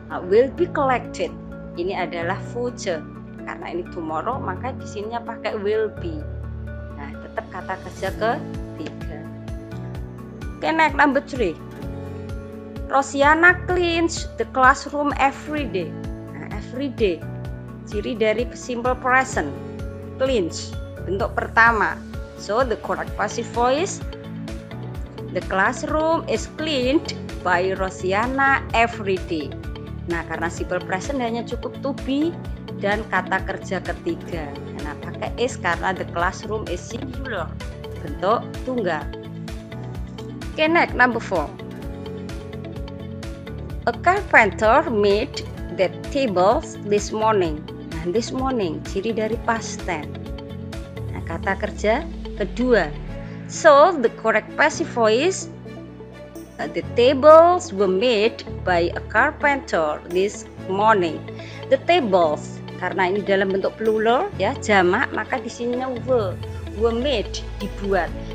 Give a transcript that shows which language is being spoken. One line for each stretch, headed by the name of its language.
English: Will be collected.
Indonesian: Ini adalah future. Karena ini tomorrow, maka di sininya pakai will be. Nah, tetap kata kerja ketiga.
English: Okay, next number 3. Rosiana cleans the classroom every day. Nah, every day.
Indonesian: Ciri dari simple present. Cleans, bentuk pertama.
English: So the correct passive voice, the classroom is cleaned by Rosiana every day.
Indonesian: Nah, karena simple present hanya cukup to be dan kata kerja ketiga. Nah, pakai is karena the classroom is singular, bentuk tunggal.
English: Okay, next number 4. A carpenter made the tables this morning.
Indonesian: Nah, this morning ciri dari past tense. Nah, kata kerja kedua.
English: So the correct passive voice, the tables were made by a carpenter this morning.
Indonesian: The tables, karena ini dalam bentuk plural ya, jamak, maka di sininya were made, dibuat.